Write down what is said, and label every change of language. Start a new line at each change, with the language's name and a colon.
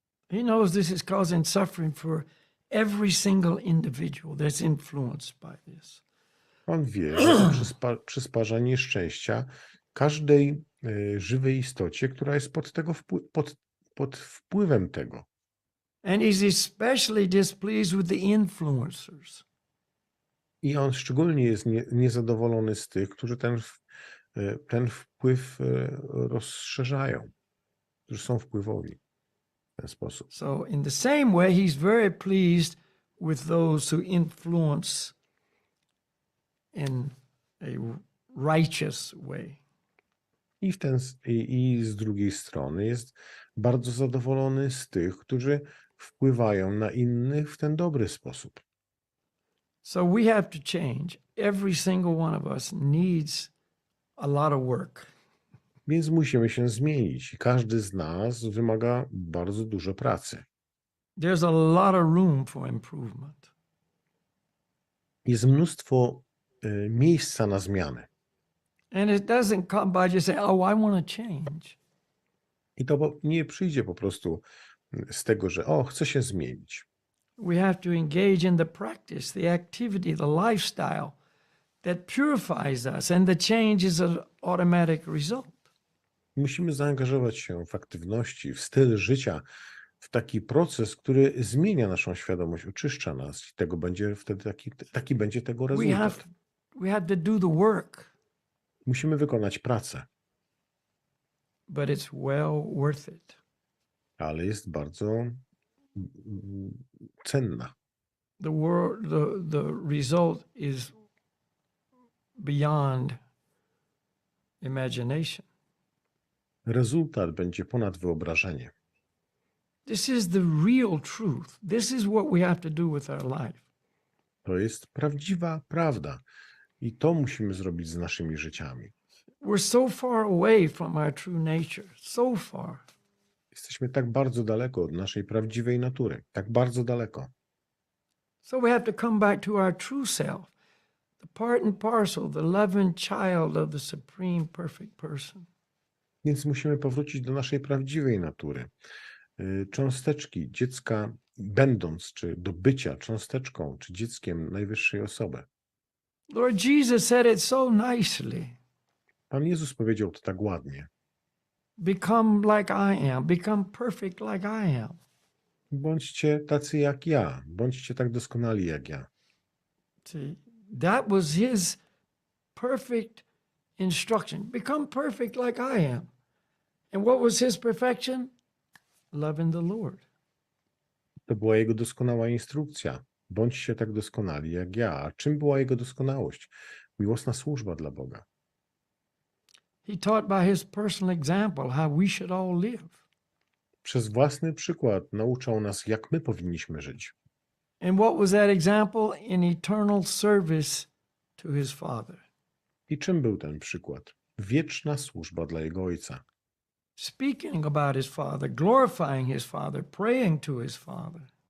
English: He knows this is causing suffering for every single individual that's influenced by this.
Polish: On wie, że to przysparza nieszczęścia każdej żywej istocie, która jest pod wpływem tego.
English: And he's especially displeased with the influencers.
Polish: I on szczególnie jest niezadowolony z tych, którzy ten wpływ rozszerzają, którzy są wpływowi w ten sposób.
English: So in the same way, he's very pleased with those who influence in a righteous way.
Polish: I z drugiej strony jest bardzo zadowolony z tych, którzy wpływają na innych w ten dobry sposób.
English: So we have to change. Every single one of us needs a lot of work.
Polish: Więc musimy się zmienić i każdy z nas wymaga bardzo dużo pracy.
English: There's a lot of room for improvement.
Polish: Jest mnóstwo miejsca na zmianę.
English: And it doesn't come by just saying, oh, I want to change.
Polish: I to nie przyjdzie po prostu z tego, że chcę się zmienić.
English: We have to engage in the practice, the activity, the lifestyle that purifies us, and the change is an automatic result.
Polish: Musimy zaangażować się w aktywności, w styl życia, w taki proces, który zmienia naszą świadomość, oczyszcza nas i tego będzie wtedy taki będzie tego rezultat.
English: We have to do the work.
Polish: Musimy wykonać pracę.
English: But it's well worth it.
Polish: Ale jest bardzo cenna.
English: The result is beyond imagination.
Polish: Rezultat będzie ponad wyobrażenie.
English: This is the real truth. This is what we have to do with our life.
Polish: To jest prawdziwa prawda. I to musimy zrobić z naszymi życiami.
English: We're so far away from our true nature. So far.
Polish: Jesteśmy tak bardzo daleko od naszej prawdziwej natury. Tak bardzo daleko.
English: So we have to come back to our true self. The part and parcel, the loving child of the supreme perfect person.
Polish: Więc musimy powrócić do naszej prawdziwej natury. Cząsteczki dziecka, będąc, czy do bycia cząsteczką, czy dzieckiem najwyższej osoby.
English: Lord Jesus said it so nicely.
Polish: Pan Jezus powiedział to tak ładnie.
English: Become like I am. Become perfect like I am.
Polish: Bądźcie tacy jak ja. Bądźcie tak doskonali jak ja.
English: See, that was his perfect instruction. Become perfect like I am. And what was his perfection? Loving the Lord.
Polish: To była jego doskonała instrukcja. Bądźcie tak doskonali jak ja. A czym była jego doskonałość? Miłosna służba dla Boga.
English: He taught by his personal example how we should all live.
Polish: Przez własny przykład nauczał nas, jak my powinniśmy żyć.
English: And what was that example? In eternal service to his Father.
Polish: I czym był ten przykład? Wieczna służba dla jego Ojca.
English: Speaking about his Father, glorifying his Father, praying to his Father.